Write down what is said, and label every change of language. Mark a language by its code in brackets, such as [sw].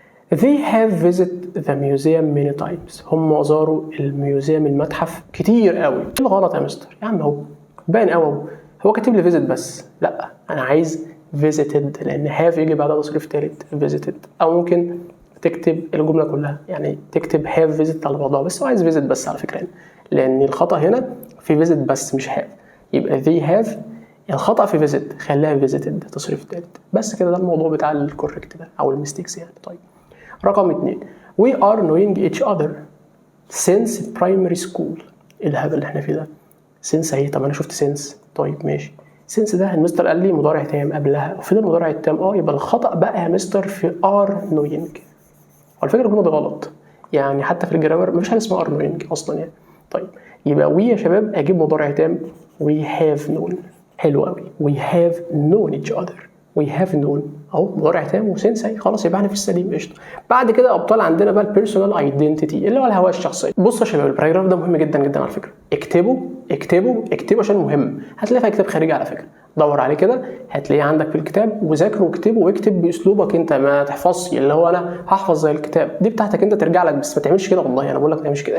[en] They have visited the museum many times. [ar] هم زاروا الميوزيوم المتحف كتير قوي. ايه الغلط يا مستر؟ يا عم اهو باين قوي هو كاتب لي visit بس. لا انا عايز visited لان have يجي بعدها تصريف ثالث visited، او ممكن تكتب الجمله كلها، يعني تكتب have visit على بعضها، بس هو عايز visit بس على فكره، لان الخطا هنا في visit بس مش have. يبقى [en] they have [ar] الخطا في visit خليها visited تصريف ثالث بس كده. ده الموضوع بتاع الكوركت ده او الميستيكس يعني. [en] طيب رقم 2 we are knowing each other since primary school. [ar] ايه الهبل اللي احنا فيه ده؟ since اهي، طب انا شفت since. طيب ماشي، since ده المستر قال لي مضارع تام قبلها وفين المضارع التام؟ يبقى الخطا بقى يا مستر في [en] are knowing. [ar] والفكره الجمله دي غلط، يعني حتى في الجرامر مفيش حاجه اسمها are knowing اصلا يعني. طيب يبقى we يا شباب اجيب مضارع تام [en] we have known. [ar] حلو قوي، [en] we have known each other. we have known [ar] اهو مضارع تام وسنس اهي، خلاص يبقى احنا في السليم قشطه. بعد كده ابطال عندنا بقى البيرسونال ايدنتيتي اللي هو الهويه الشخصيه. بصوا يا شباب الباراجراف ده مهم جدا جدا على فكره، اكتبوا عشان مهم. هتلاقيه في كتاب خارجي على فكره، دور عليه كده هتلاقيه عندك في الكتاب وذاكره واكتبه، واكتب باسلوبك انت، ما تحفظش اللي هو انا هحفظ زي الكتاب، دي بتاعتك انت ترجع لك، بس ما تعملش كده والله انا بقول لك ما تعملش كده.